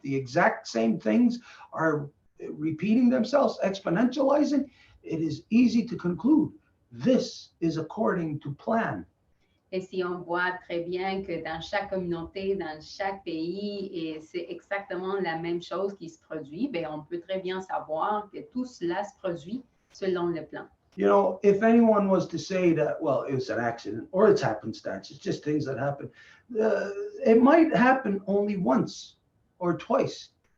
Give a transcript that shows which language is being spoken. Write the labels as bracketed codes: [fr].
[en] The exact same things are repeating themselves, exponentializing. It is easy to conclude this is according to plan. [fr] Et si on voit très bien que dans chaque communauté, dans chaque pays, et c'est exactement la même chose qui se produit, bien, on peut très bien savoir que tout cela se produit selon le plan. [en] You know, if anyone was to say that, well, it was an accident or it's happenstance, it's just things that happen, it might happen only once or twice.